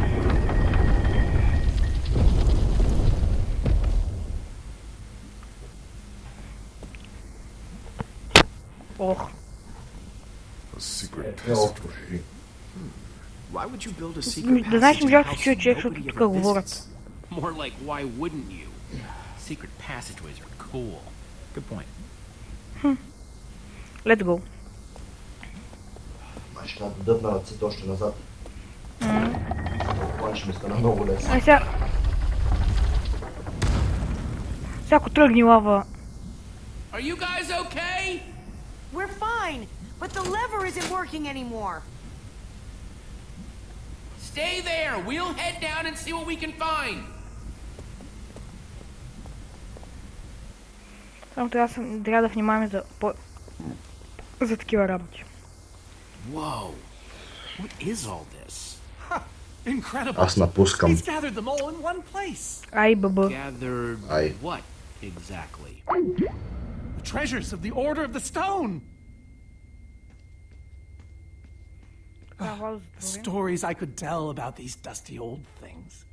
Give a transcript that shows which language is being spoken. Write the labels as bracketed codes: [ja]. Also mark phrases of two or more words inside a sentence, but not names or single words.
[bg] Ох. Да знаеш, че можах да се чуя човек, защото тук говорят. [en] More like, why wouldn't you? Secret passageways are cool. Good point. Let's go. [bg] Май ще трябва да дъвна ръцете още назад. Това ще ми стана много лесно. Ай сега... Сега ако тръгни лава... [en] Are you guys okay? We're fine, but the lever isn't working anymore. Stay there. We'll head down and see what we can find. [bg] Само трябва да внимаваме за такива работи. [en] Whoa. What is all this? Incredible. [bg] Аз напускам. [en] He's gathered them all in one place. Ай, бъбъ. Gathered Aye. what exactly? The treasures of the Order of the Stone. Stories I could tell about these dusty old things.